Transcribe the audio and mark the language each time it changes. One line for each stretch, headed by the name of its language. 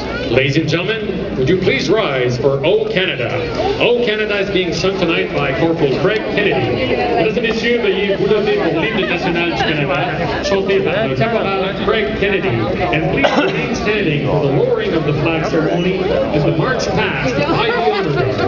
English: Ladies and gentlemen, would you please rise for O Canada? O Canada is being sung tonight by Corporal Craig Kennedy.
French: Mesdames et messieurs, veuillez vous lever pour l'hymne national du Canada, chanté par le caporal Craig Kennedy.
English: And please remain standing for the lowering of the flag ceremony as the march past by the honor guard.